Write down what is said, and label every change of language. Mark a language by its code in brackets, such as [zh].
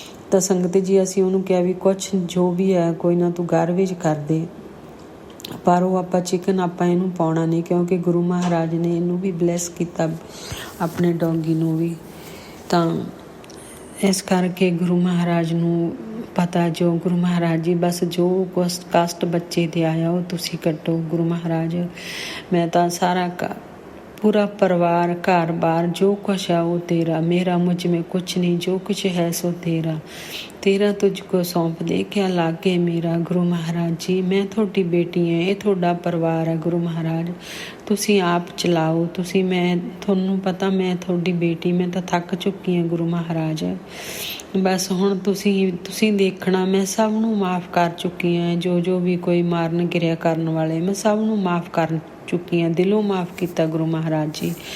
[pa] ਤਾਂ ਸੰਗਤ ਜੀ ਅਸੀਂ ਉਹਨੂੰ ਕਿਹਾ ਵੀ ਕੁਛ ਜੋ ਵੀ ਹੈ ਕੋਈ ਨਾ, ਤੂੰ ਘਰ ਵਿੱਚ ਕਰ ਦੇ, ਪਰ ਉਹ ਆਪਾਂ ਚਿਕਨ ਆਪਾਂ ਇਹਨੂੰ ਪਾਉਣਾ ਨਹੀਂ, ਕਿਉਂਕਿ ਗੁਰੂ ਮਹਾਰਾਜ ਨੇ ਇਹਨੂੰ ਵੀ ਬਲੈਸ ਕੀਤਾ, ਆਪਣੇ ਡੌਗੀ ਨੂੰ ਵੀ। ਤਾਂ ਇਸ ਕਰਕੇ ਗੁਰੂ ਮਹਾਰਾਜ ਨੂੰ ਪਤਾ, ਜੋ ਗੁਰੂ ਮਹਾਰਾਜ ਜੀ ਬਸ ਜੋ ਕਸ਼ਟ ਬੱਚੇ 'ਤੇ ਆਇਆ ਉਹ ਤੁਸੀਂ ਕੱਟੋ ਗੁਰੂ ਮਹਾਰਾਜ। ਮੈਂ ਤਾਂ ਸਾਰਾ [hi] पूरा परिवार घर बार जो कुछ है वो तेरा, मेरा मुझ में कुछ नहीं, जो कुछ है सो तेरा, तेरा तुझको सौंप दे क्या लागे मेरा। गुरु महाराज जी मैं थोड़ी बेटी है, ये थोड़ा परिवार है गुरु महाराज, [pa] ਤੁਸੀਂ ਆਪ ਚਲਾਓ। ਤੁਸੀਂ ਮੈਂ ਤੁਹਾਨੂੰ ਪਤਾ ਮੈਂ ਤੁਹਾਡੀ ਬੇਟੀ, ਮੈਂ ਤਾਂ ਥੱਕ ਚੁੱਕੀ ਹਾਂ ਗੁਰੂ ਮਹਾਰਾਜ। ਬਸ ਹੁਣ ਤੁਸੀਂ ਦੇਖਣਾ, ਮੈਂ ਸਭ ਨੂੰ ਮਾफ़ ਕਰ ਚੁੱਕੀ ਹਾਂ। ਜੋ ਵੀ ਕੋਈ ਮਾਰਨ ਕਿਰਿਆ ਕਰਨ ਵਾਲੇ, ਮੈਂ ਸਭ ਨੂੰ ਮਾफ़ ਕਰ ਚੁੱਕੀ ਹਾਂ, ਦਿਲੋਂ ਮਾफ़ ਕੀਤਾ ਗੁਰੂ ਮਹਾਰਾਜ ਜੀ।